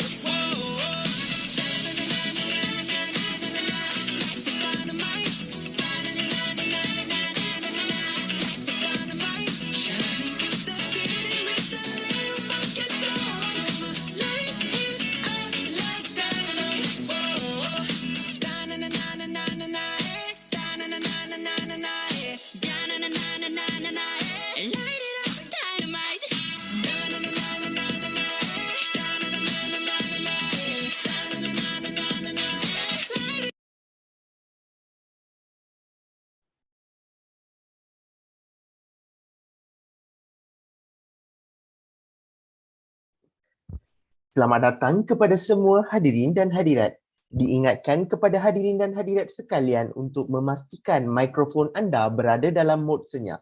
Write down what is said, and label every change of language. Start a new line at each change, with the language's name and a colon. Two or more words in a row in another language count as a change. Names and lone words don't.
English: Whoa, life is dynamite. Life is dynamite. Shining through the city with a little funky soul. So I'ma light it up like dynamite. Whoa, da-na-na-na-na-na-na, da-na-na-na-na-na-na, da-na-na-na-na-na-na, light it up like dynamite. Da-na-na-na-na-na-na, da-na-na-na-na-na-na, da-na-na-na-na-na-na.
Malay: Selamat datang kepada semua hadirin dan hadirat. Diingatkan kepada hadirin dan hadirat sekalian untuk memastikan mikrofon anda berada dalam mod senyap.